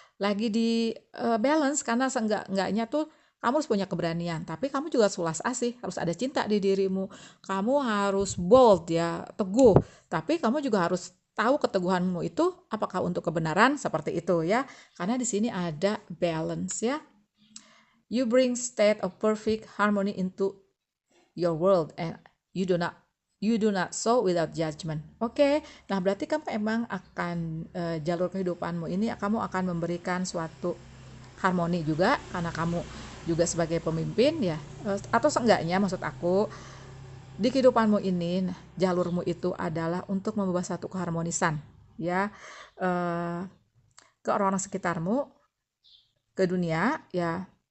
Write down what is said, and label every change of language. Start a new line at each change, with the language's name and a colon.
Indonesian: Lagi di balance karena seenggaknya tuh kamu harus punya keberanian, tapi kamu juga sulas asih, harus ada cinta di dirimu. Kamu harus bold ya, teguh, tapi kamu juga harus tahu keteguhanmu itu apakah untuk kebenaran, seperti itu ya. Karena di sini ada balance ya.
English: You bring state of perfect harmony into your world and you do not sow without judgment.
Indonesian: Oke. Nah, berarti kamu emang akan jalur kehidupanmu ini kamu akan memberikan suatu harmoni juga karena kamu juga sebagai pemimpin ya, atau seenggaknya maksud aku di kehidupanmu ini, nah, jalurmu itu adalah untuk membawa satu keharmonisan ya, ke orang-orang sekitarmu, ke dunia ya.